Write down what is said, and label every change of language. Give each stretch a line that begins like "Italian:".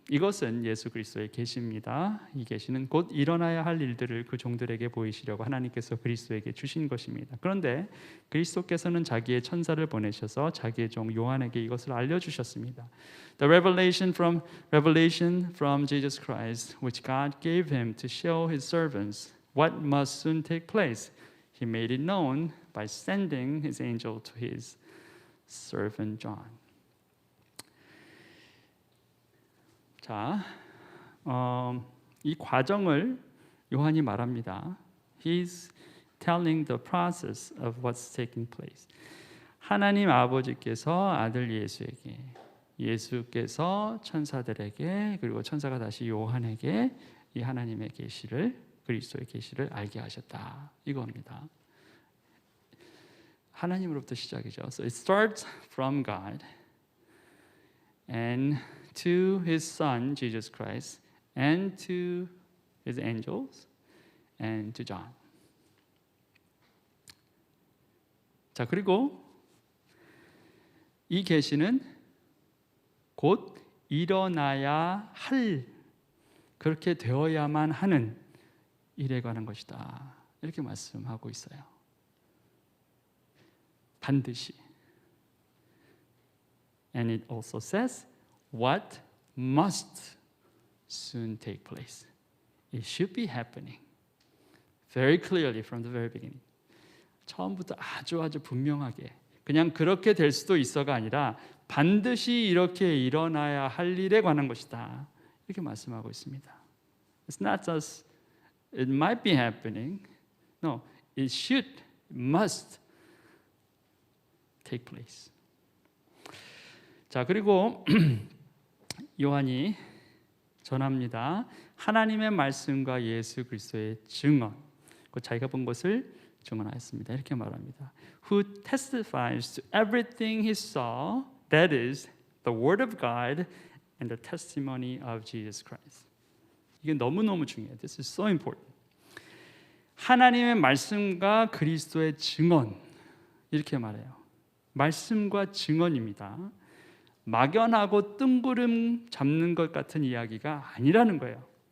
Korean: 이것은 예수 그리스도의 계시입니다. 이 계시는 곧 일어나야 할 일들을 그 종들에게 보이시려고 하나님께서 그리스도에게 주신 것입니다. 그런데 그리스도께서는 자기의 천사를 보내셔서 자기의 종 요한에게 이것을 알려주셨습니다.
English: The revelation from Jesus Christ, which God gave him to show His servants what must soon take place. He made it known by sending His angel to His servant John.
Korean: 자, 이 과정을 요한이 말합니다.
English: He's telling the process of what's taking place.
Korean: 하나님 아버지께서 아들 예수에게, 예수께서 천사들에게, 그리고 천사가 다시 요한에게 이 하나님의 계시를, 그리스도의 계시를 알게 하셨다. 이겁니다. 하나님으로부터 시작이죠.
English: So it starts from God and to His Son Jesus Christ and to His angels and to John.
Korean: 자, 그리고 이 계시는 곧 일어나야 할, 그렇게 되어야만 하는 일에 관한 것이다, 이렇게 말씀하고 있어요. 반드시.
English: And it also says what must soon take place. It should be happening very clearly from the very beginning.
Korean: 처음부터 아주 분명하게, 그냥 그렇게 될 수도 있어가 아니라 반드시 이렇게 일어나야 할 일에 관한 것이다, 이렇게 말씀하고 있습니다.
English: It's not just it might be happening. No, it should, it must take place.
Korean: 자, 그리고 요한이 전합니다. 하나님의 말씀과 예수 그리스도의 증언, 자기가 본 것을 증언하였습니다, 이렇게 말합니다.
English: Who testifies to everything he saw, that is the word of God and the testimony of Jesus Christ.
Korean: 이게 너무너무 중요해요.
English: This is so important.
Korean: 하나님의 말씀과 그리스도의 증언, 이렇게 말해요. 말씀과 증언입니다. 막연하고 뜬구름 잡는 것 같은 이야기가 아니라는 거예요.